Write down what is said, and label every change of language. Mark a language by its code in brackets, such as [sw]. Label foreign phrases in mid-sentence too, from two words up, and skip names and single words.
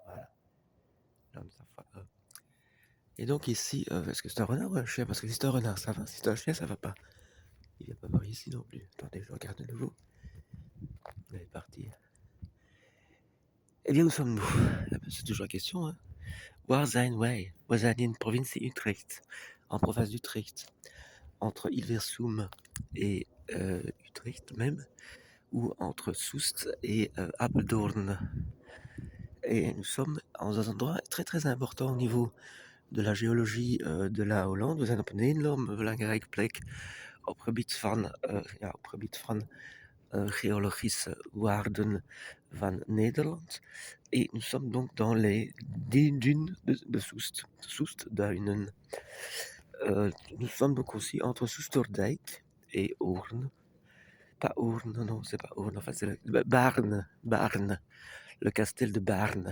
[fr] Voilà. Là, nous sommes. Et donc ici, est-ce que c'est un renard ou un chien? Parce que si c'est un renard, ça va. Si c'est un chien, ça va pas. Il vient pas par ici non plus. Attendez, je regarde de nouveau. Il est parti. Eh bien, où sommes-nous? C'est toujours la question, hein. [nl] Waar zijn wij? We zijn in provincie Utrecht, [fr] en province d'Utrecht, entre Hilversum et Utrecht même, ou entre Soest et Apeldoorn. Et nous sommes dans un endroit très très important au niveau de la géologie de la Hollande. [nl] We zijn op een enorm belangrijk plek op gebied van géologische waarden van Nederland. [fr] Et nous sommes donc dans les dunes de Soest, Soestduinen. Nous sommes donc aussi entre Soesterdijk et Hoorn. Pas Hoorn, non, c'est pas Hoorn, enfin c'est Baarn, le castel de Baarn.